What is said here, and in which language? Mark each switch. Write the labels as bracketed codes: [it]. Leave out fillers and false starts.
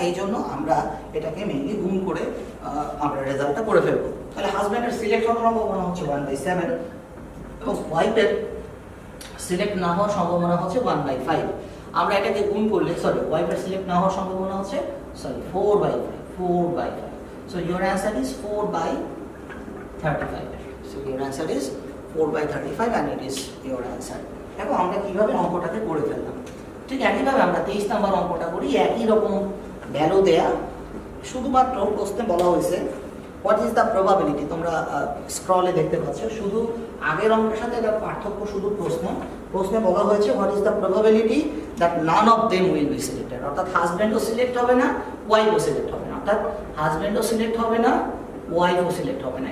[bn] এই জন্য আমরা এটাকে মেনলি গুণ করে আমরা রেজাল্টটা করে ফেলবো। তাহলে হাজব্যান্ডের সিলেক্ট হওয়ার সম্ভাবনা হচ্ছে 1/7 এবং ওয়াইফের সিলেক্ট না হওয়ার সম্ভাবনা হচ্ছে 1/5। আমরা এটাকে গুণ করলে ওয়াইফের সিলেক্ট না হওয়ার সম্ভাবনা হচ্ছে 4/5। [en] So your answer is 4/35. So your answer is 4/35 and it is your answer. [bn] দেখো আমরা কিভাবে অঙ্কটাকে করে ফেললাম। ঠিক একইভাবে আমরা 23 নম্বর অঙ্কটা করি, একই রকম ভ্যালু দেয়া, শুধুমাত্র প্রশ্নে বলা হয়েছে [en] What is the probability. [bn] তোমরা স্ক্রলে দেখতে পাচ্ছ, শুধু আগের অঙ্কের সাথে এটা পার্থক্য শুধু প্রশ্নে বলা হয়েছে [en] what is the probability that none of them will be selected, [bn] অর্থাৎ হাজব্যান্ডও সিলেক্ট হবে না ওয়াইফও সিলেক্ট হবে না, অর্থাৎ হাজব্যান্ডও সিলেক্ট হবে না ওয়াইফও সিলেক্ট হবে না।